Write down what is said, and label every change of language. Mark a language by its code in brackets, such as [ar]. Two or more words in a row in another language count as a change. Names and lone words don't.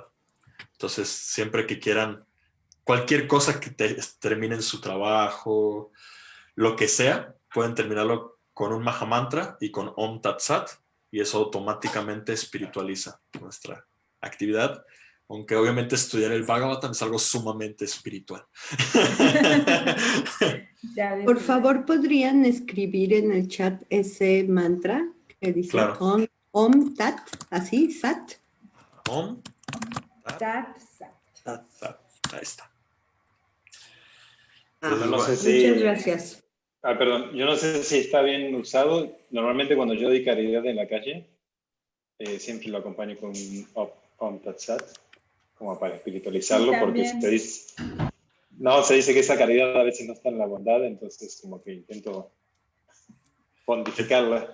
[es] Entonces, siempre que quieran, cualquier cosa que termine en su trabajo, lo que sea, pueden terminarlo con un Mahamantra y con [sa] ॐ तत् सत्, [es] y eso automáticamente espiritualiza nuestra actividad. Aunque obviamente estudiar el Bhagavatam es algo sumamente espiritual. Por favor, ¿podrían escribir en el chat ese mantra que dice claro. Om Tat, así, Sat? [sa] Om तत्, सत्. तत्, सत्. [es] Ahí está. No sé si, muchas gracias. Perdón, yo no sé si está bien usado. Normalmente cuando yo doy caridad en la calle, siempre lo acompaño con [sa] ॐ तत् सत्, [es] como para espiritualizarlo, Sí, porque se dice que esa caridad a veces no está en la bondad, entonces como que intento pontificarla.